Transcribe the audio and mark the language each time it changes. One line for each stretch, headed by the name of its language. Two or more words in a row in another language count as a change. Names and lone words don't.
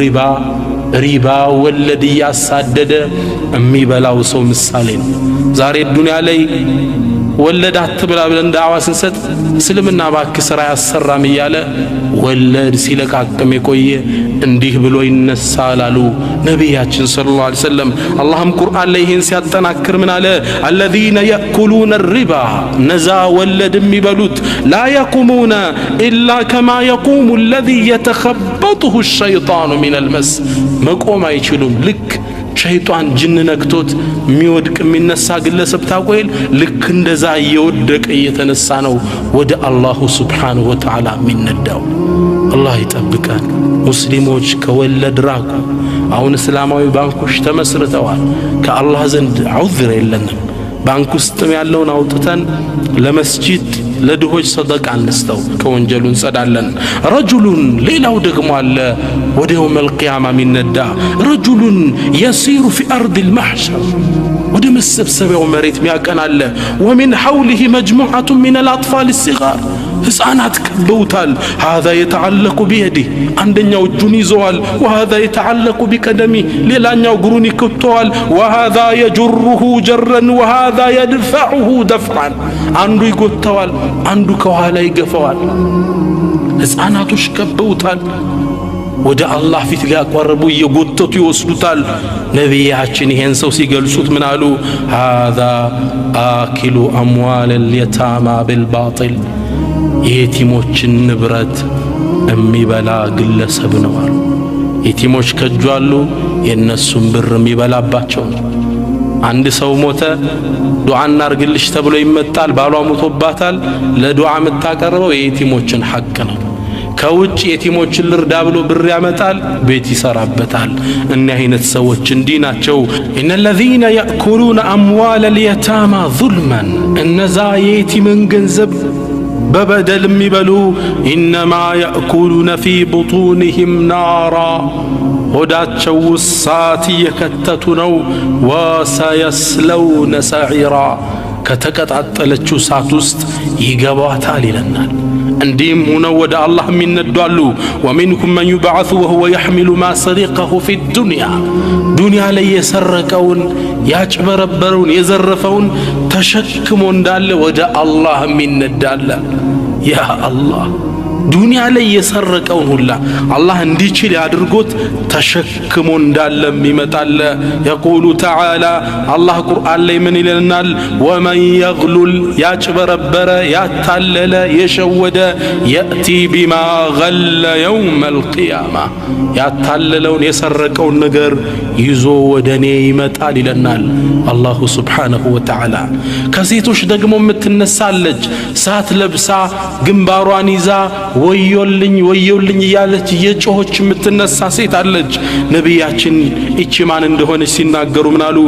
Amharic: ሪባ ወለድ ያሳደደ የሚበላው ሰው ምሳሌ ነው ዛሬ ዱንያ ላይ ወለድ አትብላ ብለን ዳዕዋ ስንሰጥ እስልምና ባክ ስራ ያሰራም እያለ ወለድ ሲለቃቅም የቆየ እንዲህ ብሎ ይነሳል አሉ ነብያችን ሰለላሁ ዐለይሂ ወሰለም አላህም ቁርአን ላይ ይሄን ሲያጠናክር ምን አለ الذين
Arabic: يأكلون الربا
Amharic: ነዛ ወለድ የሚበሉት
Arabic: لا يقومون إلا كما يقوم الذي يتخبطه الشيطان من المس
Amharic: መቆም አይችሉም ልክ ሸይጣን ጅን ነክቶት የሚወድቅ የሚነሳ ግለሰብ ታቆይል ልክ እንደዛ እየወደቀ እየተነሳ ነው ወደ
Arabic: الله سبحانه وتعالى
Amharic: የሚነዳው አላህ ይጠብቀን ሙስሊሞች ከወለድ ራቁ አሁን እስላማዊ ባንኮች ተመስርተዋል ከአላህ ዘንድ ዑዝር የለንም ባንክ ውስጥም ያለውን አውጥተን ለመስጂድ ለድሆች ሰደቃ እንስተው ከወንጀሉ እንጸዳለን ረጁሉን ሌላው ደግሞ አለ ወደ
Arabic: يوم القيامة
Amharic: የሚነዳ
Arabic: رجلا يسير في አርድ المحشر
Amharic: ወደ መሰብሰቢያው መሬት የሚያቀናለ
Arabic: ومن حوله مجموعة من الأطفال الصغار
Amharic: ሕፃናት ከበውታል።
Arabic: هذا يتعلق بيده
Amharic: አንደኛው እጁን ይዘዋል።
Arabic: وهذا يتعلق بقدمه
Amharic: ሌላኛው እግሩን ይከተዋል።
Arabic: وهذا يجره جرا وهذا يدفعه دفعا
Amharic: አንዱ ይጎተዋል፣ አንዱ ከኋላ ይገፋዋል። ሕፃናቶች ከበውታል። ወደ አላህ ፊት ሊያቀርቡ እየጎተቱ ይወስዱታል። ነቢያችን ይሄን ሰው ሲገልጹት ምን አሉ?
Arabic: هذا آكل أموال اليتامى بالباطل
Amharic: የቲሞችን ንብረት የሚበላ ግለሰብ ነው አሉ። የቲሞች ከጁ አሉ፣ የነሱን ብር የሚበላባቸው። አንድ ሰው ሞተ፣ ዱዓ እናርግልሽ ተብሎ ይመጣል። ባሏ ሞቶባታል። ለዱዓ የምታቀርበው የቲሞችን ሐቅ ነው። ከውጭ የቲሞችን ልርዳ ብሎ ብር ያመጣል፣ ቤት ይሰራበታል። እኒህ አይነት ሰዎች እንዲህ ናቸው።
Arabic: إن الذين يأكلون أموال اليتامى ظلما
Amharic: እነዛ የቲምን ገንዘብ በበደል የሚበሉ
Arabic: إنما يأكلون في بطونهم نارا
Amharic: ሆዳቸው እሳት እየከተቱ ነው።
Arabic: وسيصلون سعيرا
Amharic: ከተቀጣጠለችው እሳት ውስጥ ይገባታል ይለናል። እንዲህም ሆነው ወደ አላህ የሚነዷሉ።
Arabic: ومنكم من يبعث وهو يحمل ما سرقه في الدنيا
Amharic: ዱንያ ላይ የሰረቀውን ያጭበረበረውን የዘረፈውን ተሸክሞ እንዳለ ወደ አላህ የሚነዳለ። ያ አላህ ዱንያ ላይ የሰረቀውን ሁላ አላህ እንዲችል ያድርጎት ተሸክሞ እንዳለም ይመጣል።
Arabic: يقول تعالى
Amharic: አላህ ቁርአን ላይ ምን ይለናል?
Arabic: ومن يغلل
Amharic: ያጭበረበረ ያታለለ የሸወደ
Arabic: يأتي بما غل يوم القيامة
Amharic: ያታለለውን የሰረቀውን ነገር ይዞ ወደኔ ይመጣል ይለናል
Arabic: الله سبحانه وتعالى።
Amharic: ከሴቶች ደግሞ የምትነሳለች ሳት ለብሳ ግንባሯን ይዛ ወዮልኝ ወዮልኝ እያለች የጮኸች የምትነሳ ሴት አለች። ነቢያችን እቺ ማን እንደሆነች ሲናገሩ ምን አሉ?